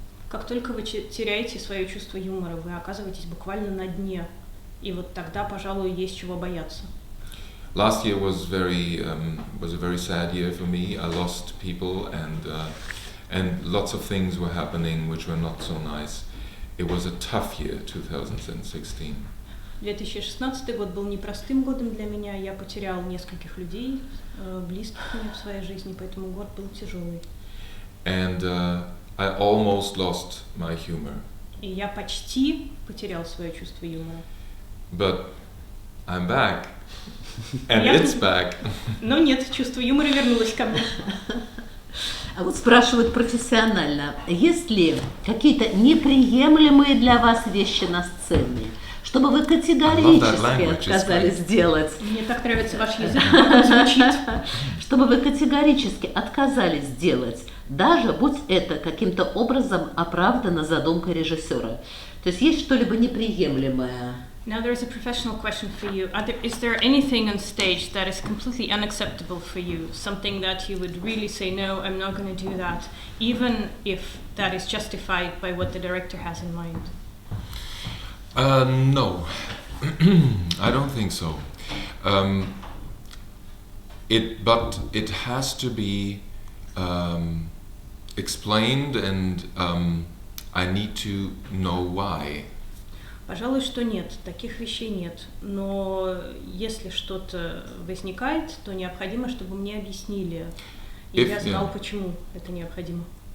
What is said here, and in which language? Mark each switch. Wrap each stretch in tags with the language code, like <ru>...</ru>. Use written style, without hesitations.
<ru>Как только вы теряете свое чувство юмора, вы оказываетесь буквально на дне, и вот тогда, пожалуй, есть чего бояться.</ru> <en>Last year was a very sad year for me. I lost people, and lots of things were happening which were not so nice. It was a tough year, 2016.</en> <ru>2016 год был непростым годом для меня. Я потерял нескольких людей, близких мне в своей жизни, поэтому год был тяжелый.</ru> <en>And I almost lost my humor.</en> <ru>И я почти потерял свое чувство юмора.</ru> <en>But I'm back, and it's back.</en> <ru>Но нет, чувство юмора вернулось ко мне. А вот спрашивают профессионально, есть ли какие-то неприемлемые для вас вещи на сцене, чтобы вы категорически отказались сделать? Мне так нравится ваш язык, как он звучит. Чтобы вы категорически отказались сделать, даже будь это каким-то образом оправдано задумкой режиссера. То есть есть что-либо неприемлемое?</ru> <en>Now there's a professional question for you. Is there anything on stage that is completely unacceptable for you? Something that you would really say, no, I'm not going to do that, even if that is justified by what the director has in mind? No, I don't think so. But it has to be explained, and I need to know why.</en> <ru>Пожалуй, что нет, таких вещей нет. Но если что-то возникает, то необходимо, чтобы мне объяснили, и я знал, почему это необходимо.</ru>